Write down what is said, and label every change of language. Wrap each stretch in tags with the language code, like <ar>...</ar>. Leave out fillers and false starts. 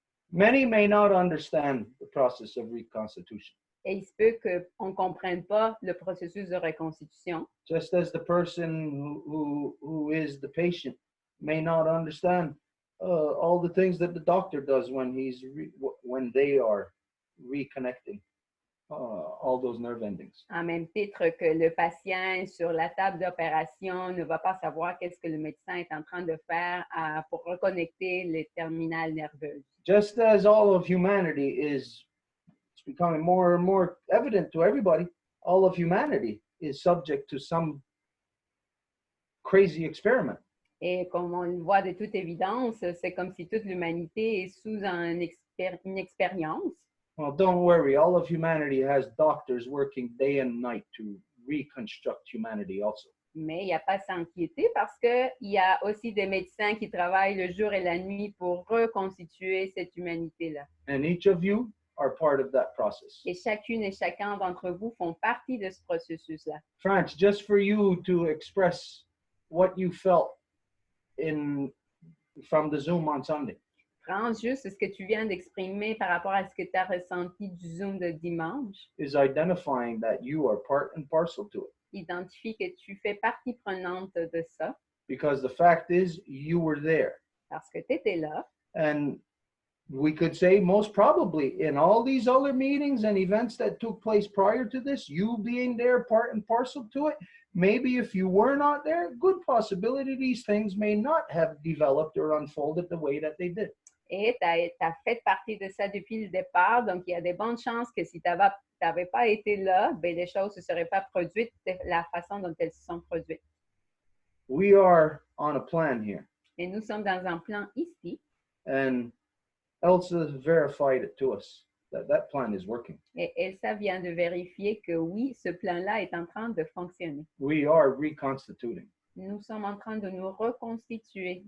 <en>Many may not understand the process of reconstitution.</en> <fr>Et il se peut qu'on ne comprenne pas le processus de reconstitution.</fr> <en>Just as the person who is the patient may not understand all the things that the doctor does when when they are reconnecting all those nerve endings.</en> <fr>En même titre que le patient sur la table d'opération ne va pas savoir qu'est-ce que le médecin est en train de faire pour reconnecter les terminales nerveuses.</fr> <en>Just as all of humanity is becoming more and more evident to everybody, all of humanity is subject to some crazy experiment.</en> <fr>Et comme on le voit de toute évidence, c'est comme si toute l'humanité est sous une expérience.</fr> <en>Well, don't worry. All of humanity has doctors working day and night to reconstruct humanity also.</en> <fr>Mais il n'y a pas à s'inquiéter parce qu'il y a aussi des médecins qui travaillent le jour et la nuit pour reconstituer cette humanité-là.</fr> <en>And each of you are part of that process.</en> <fr>Et chacune et chacun d'entre vous font partie de ce processus-là.</fr> <en>France, just for you to express what you felt from the Zoom on Sunday.</en> <fr>France, juste ce que tu viens d'exprimer par rapport à ce que tu as ressenti du Zoom de dimanche.</fr> <en>Is identifying that you are part and parcel to it.</en> <fr>Identifie que tu fais partie prenante de ça.</fr> <en>Because the fact is, you were there.</en> <fr>Parce que tu étais là.</fr> <en>And we could say most probably in all these other meetings and events that took place prior to this, you being there part and parcel to it, maybe if you were not there, good possibility these things may not have developed or unfolded the way that they did.</en> <fr>Et tu as fait partie de ça depuis le départ, donc il y a des bonnes chances que si tu n'avais pas été là, ben, les choses ne se seraient pas produites de la façon dont elles se sont produites.</fr> <en>We are on a plan here.</en> <fr>Et nous sommes dans un plan ici.</fr> <en>And Elsa verified it to us, that plan is working.</en> <fr>Et Elsa vient de vérifier que oui, ce plan-là est en train de fonctionner.</fr> <en>We are reconstituting.</en> <fr>Nous sommes en train de nous reconstituer.</fr>